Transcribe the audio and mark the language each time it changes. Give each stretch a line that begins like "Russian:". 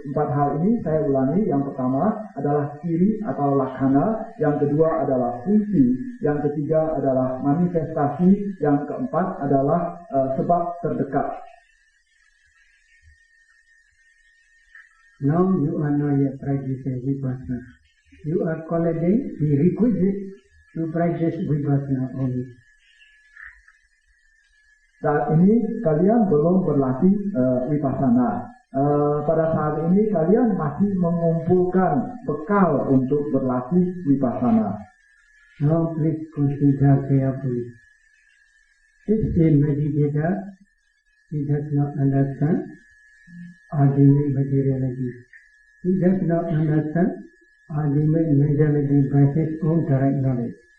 Indonesian: Empat hal ini saya ulangi. Yang pertama adalah ciri atau laksana, yang kedua adalah fungsi, yang ketiga adalah manifestasi, yang keempat adalah sebab terdekat.
English: Now you are not yet practicing vipassana. You are collecting the requisite to practice vipassana only.
Indonesian: Saat ini kalian belum berlatih vipassana. Pada saat ini kalian masih mengumpulkan bekal untuk berlatih vipassana.
English: Now please consider carefully. If a meditator he does not understand ultimate materiality, he does not understand ultimate mentality by his own direct knowledge.